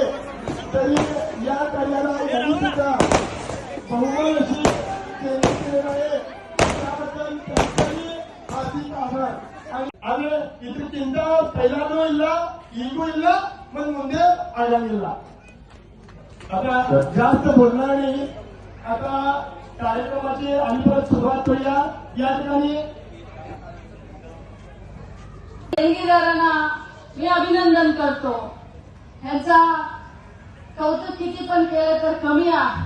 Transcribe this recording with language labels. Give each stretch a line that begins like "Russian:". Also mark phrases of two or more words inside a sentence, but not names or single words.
Marathi: तरी या कार्याला यांनी सुद्धा बहुमान अशी सेवा केलेली आहे. त्याबद्दल त्यांचाही हार्दिक आभार. आणि इथे चिंता पहिला
Kannada: इल्ला ಈಗೂ ಇಲ್ಲ ಮತ್ತು ಮುಂದೆ ಆಗಂಗಿಲ್ಲ.
Marathi: आता जास्त बोलणार नाही. आता कार्यक्रमाची आणि परत सुरुवात करूया. या ठिकाणी देणगीदारांना मी अभिनंदन करतो. ह्यांचा कौतुक किती पण केलं तर कमी आहे.